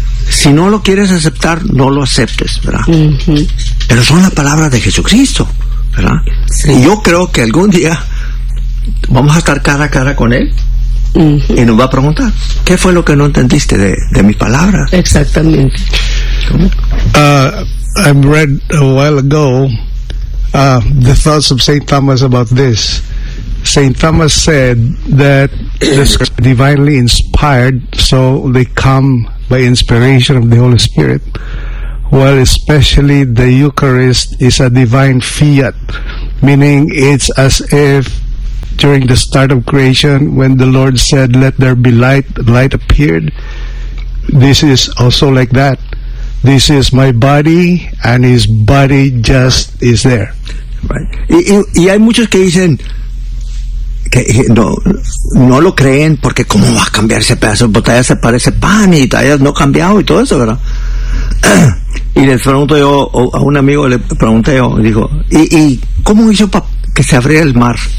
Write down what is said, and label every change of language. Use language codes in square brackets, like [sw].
[es] Si no lo quieres aceptar, no lo aceptes, ¿verdad? Uh-huh. Pero son las palabras de Jesucristo, ¿verdad? Sí. Y yo creo que algún día vamos a estar cara a cara con Él. Uh-huh. Y nos va a preguntar: ¿qué fue lo que no entendiste de mis palabras? Exactamente. ¿Cómo? [en] I read a while ago the thoughts of St. Thomas about this. St. Thomas said that the scriptures are divinely inspired, so they come by inspiration of the Holy Spirit. Well, especially the Eucharist is a divine fiat, meaning it's as if during the start of creation, when the Lord said, "Let there be light," light appeared. This is also like that. This is my body, and his body just is there. Right. [es] Y hay muchos que dicen que no lo creen porque cómo va a cambiar ese pedazo de botella, se parece pan y tallas no cambiado y todo eso, ¿verdad? Y les pregunto yo, a un amigo le pregunté yo, dijo, ¿y cómo hizo para que se abriera el mar?